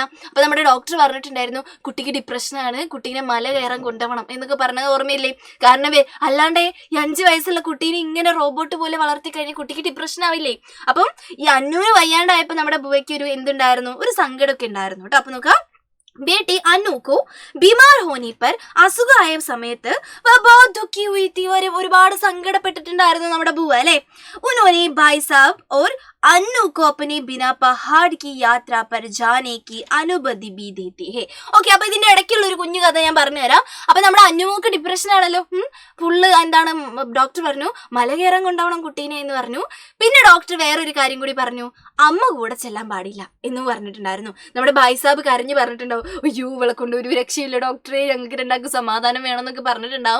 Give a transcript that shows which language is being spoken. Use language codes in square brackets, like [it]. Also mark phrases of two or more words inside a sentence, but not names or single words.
[ml] അപ്പൊ നമ്മുടെ ഡോക്ടർ പറഞ്ഞിട്ടുണ്ടായിരുന്നു, കുട്ടിക്ക് ഡിപ്രഷനാണ്, കുട്ടീനെ മല കയറാൻ കൊണ്ടുപോകണം എന്നൊക്കെ പറഞ്ഞത് ഓർമ്മയില്ലേ? കാരണം അല്ലാണ്ടേ ഈ 5 വയസ്സുള്ള കുട്ടീനെ ഇങ്ങനെ റോബോട്ട് പോലെ വളർത്തി കഴിഞ്ഞാൽ കുട്ടിക്ക് ഡിപ്രഷൻ ആവില്ലേ? അപ്പം ഈ അന്നൂന് വയ്യാണ്ടായപ്പോൾ നമ്മുടെ ബുവയ്ക്ക് ഒരു എന്തുണ്ടായിരുന്നു? ഒരു സങ്കടമൊക്കെ ഉണ്ടായിരുന്നു കേട്ടോ. അപ്പൊ നോക്കാം, [hi] बेटी अनु को बीमार होने पर [ml] അസുഖമായ സമയത്ത് [hi] बहुत दुखी हुई थी [ml] ഒരുപാട് സങ്കടപ്പെട്ടിട്ടുണ്ടായിരുന്നു നമ്മുടെ ബുവ അല്ലേ. [hi] उन्होंने भाई साहब और अन्नू को अपने बिना पहाड़ की यात्रा पर जाने की अनुमति भी देती है. [ml] ഓക്കെ, അപ്പൊ ഇതിന്റെ ഇടയ്ക്കുള്ള ഒരു കുഞ്ഞു കഥ ഞാൻ പറഞ്ഞുതരാം. അപ്പൊ നമ്മുടെ അന്നുമോക്ക് ഡിപ്രഷൻ ആണല്ലോ, ഫുള്ള് എന്താണ്, ഡോക്ടർ പറഞ്ഞു മല കയറാൻ കൊണ്ടുപോകണം കുട്ടീനെ എന്ന് പറഞ്ഞു. പിന്നെ ഡോക്ടർ വേറൊരു കാര്യം കൂടി പറഞ്ഞു, അമ്മ കൂടെ ചെല്ലാൻ പാടില്ല എന്ന് പറഞ്ഞിട്ടുണ്ടായിരുന്നു. നമ്മുടെ ഭായ് സാബ് കരഞ്ഞു പറഞ്ഞിട്ടുണ്ടാവും, അയ്യോ ഇവളെ കൊണ്ട് ഒരു രക്ഷയില്ല ഡോക്ടറെ, ഞങ്ങൾക്ക് രണ്ടാൾക്ക് സമാധാനം വേണമെന്നൊക്കെ പറഞ്ഞിട്ടുണ്ടാവും.